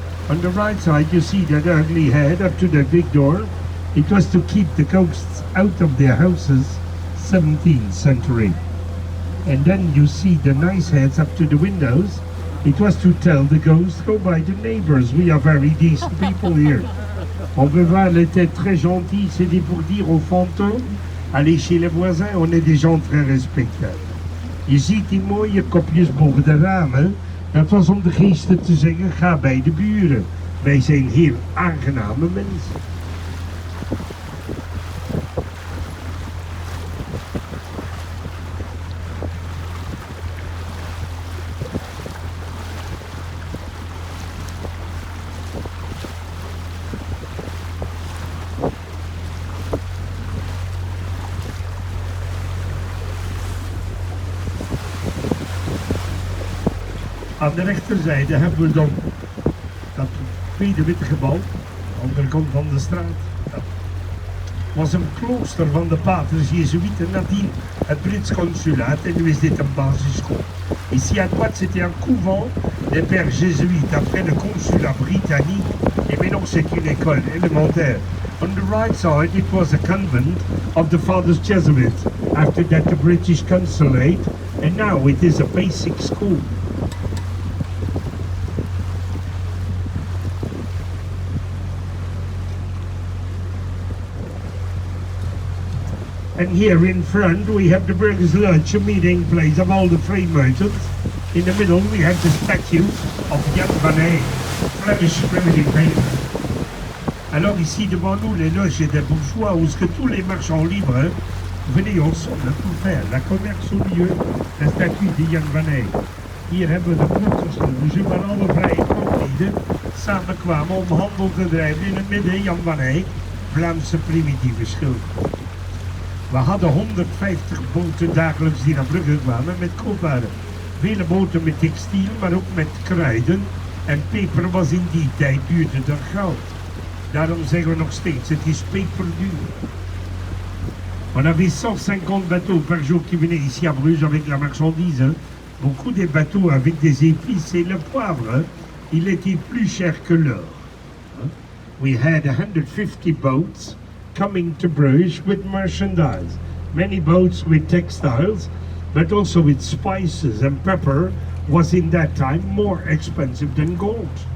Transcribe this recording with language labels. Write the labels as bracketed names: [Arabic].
[English] On the right side you see that ugly head up to the big door. It was to keep the ghosts out of their houses, 17th century. And then you see the nice heads up to the windows. It was to tell the ghosts, go by the neighbors, we are very decent people here. [French] On peut voir les têtes très gentilles, c'était pour dire aux fantômes, allez chez les voisins, on est des gens très respectables. [Dutch] Je ziet die mooie kopjes boven de ramen, dat was om de geesten te zeggen, ga bij de buren. Wij zijn heel aangename mensen. Aan de rechterzijde hebben we dan dat tweede witte gebouw, aan de andere kant van de straat. Dat was een klooster van de paters Jezuïeten, nadien het Brits consulaat en nu is dit een basisschool. [French] Ici à droite c'était un couvent des pères jésuites après le consulat britannique et maintenant c'est une école élémentaire. [English] On the right side it was a convent of the fathers Jesuits, after that the British consulate, and now it is a basic school. And here in front we have the Burgers Lodge, a meeting place of all the free merchants. In the middle we have the statue of Jan van Eyck, Flemish primitive painter. [French] Alors ici devant nous les loges des bourgeois où ce que tous les marchands libres venaient ensemble pour faire la commerce au milieu, la statue de Jan van Eyck. [Dutch] Hier hebben we de klokkersloge waar alle vrije kooplieden samenkwamen om handel te drijven in het midden Jan van Eyck, Vlaamse primitieve schilder. We hadden 150 boten dagelijks die naar Brugge kwamen met koopwaren. Vele boten met textiel, maar ook met kruiden. En peper was in die tijd duurder dan goud. Daarom zeggen we nog steeds, het is peperduur. [French] On avait 150 bateaux par jour qui venaient ici à Bruges avec la marchandise. Hein. Beaucoup des bateaux avec des épices et le poivre, hein. Il était plus cher que l'or. Hein. [English] We had 150 boats coming to Bruges with merchandise. Many boats with textiles, but also with spices, and pepper was in that time more expensive than gold.